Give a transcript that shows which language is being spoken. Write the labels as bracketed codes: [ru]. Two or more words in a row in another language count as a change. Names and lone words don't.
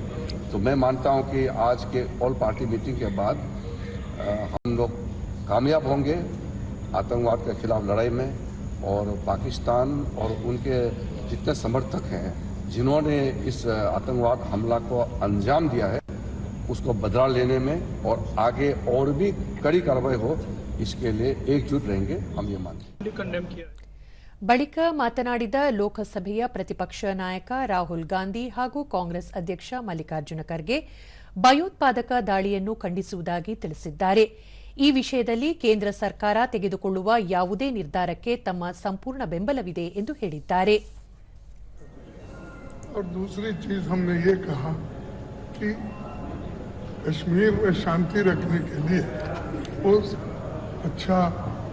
[hi] तो मैं मानता हूं कि आज के [en] all party meeting [hi] के बाद हम लोग कामयाब होंगे आतंकवाद के खिलाफ लड़ाई में, और पाकिस्तान और उनके जितने समर्थक हैं जिन्होंने इस आतंकवाद हमला को अंजाम दिया है उसको बदला लेने में और आगे और भी कड़ी कार्रवाई हो, इसके लिए एकजुट रहेंगे, हम ये मानते हैं. [kn] ಬಳಿಕ ಮಾತನಾಡಿದ ಲೋಕಸಭೆಯ ಪ್ರತಿಪಕ್ಷ ನಾಯಕ ರಾಹುಲ್ ಗಾಂಧಿ ಹಾಗೂ ಕಾಂಗ್ರೆಸ್ ಅಧ್ಯಕ್ಷ ಮಲ್ಲಿಕಾರ್ಜುನ ಖರ್ಗೆ ಭಯೋತ್ಪಾದಕ ದಾಳಿಯನ್ನು ಖಂಡಿಸುವುದಾಗಿ ತಿಳಿಸಿದ್ದಾರೆ. ಈ ವಿಷಯದಲ್ಲಿ ಕೇಂದ್ರ ಸರ್ಕಾರ ತೆಗೆದುಕೊಳ್ಳುವ ಯಾವುದೇ ನಿರ್ಧಾರಕ್ಕೆ ತಮ್ಮ ಸಂಪೂರ್ಣ ಬೆಂಬಲವಿದೆ ಎಂದು ಹೇಳಿದ್ದಾರೆ. [hi] और दूसरी चीज हमने ये कहा कि कश्मीर में शांति रखने के लिए वो अच्छा